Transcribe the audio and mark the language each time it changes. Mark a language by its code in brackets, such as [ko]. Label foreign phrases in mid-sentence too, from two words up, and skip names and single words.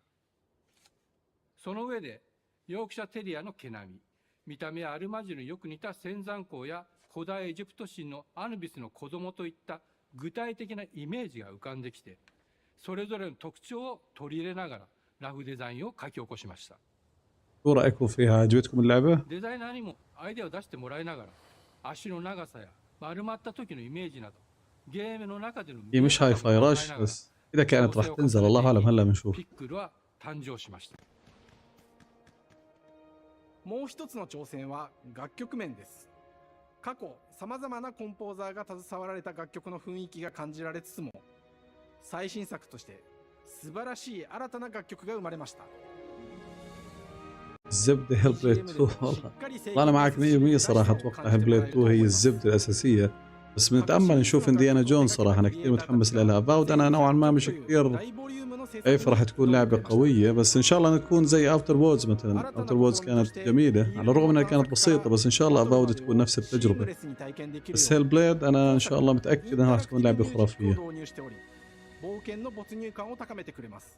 [ja] その上で、ヨークシャテリアの毛並み、見た目やアルマジルによく似た仙山港や古代エジプト神のアヌビスの子供といった具体的なイメージが浮かんできて、それぞれの特徴を取り入れながらラフデザインを書き起こしました。 [ar] شو رأيكم فيها؟ عجبتكم اللعبة؟ [ja] デザイナーにもアイデアを出してもらいながら、足の長さや丸まった時のイメージなど、ゲームの中での [ar] هي مش هاي فاي رش بس إذا كانت راح تنزل الله أعلم هلا بنشوف. [ja] ピックルは誕生しました。もう一つの挑戦は楽曲面です。過去さまざまなコンポーザーが携わられた楽曲の雰囲気が感じられつつも、最新作として素晴らしい新たな楽曲が生まれました。 [ar] الزبدة هيلبليد 2 والله أنا معك 100% صراحة. أتوقع هيلبليد 2 هي الزبدة الأساسية، بس بنتأمل نشوف إنديانا جونز صراحة. أنا كثير متحمس لها. Avowed أنا نوعا ما مش كثير خايف راح تكون لعبة قوية، بس إن شاء الله تكون زي أفتر وودز مثلا. أفتر وودز كانت جميلة على الرغم أنها كانت بسيطة، بس إن شاء الله Avowed تكون نفس التجربة. بس هيلبليد أنا إن شاء الله متأكد أنها راح تكون لعبة خرافية. [ja] 冒険の没入感を高めてくれます。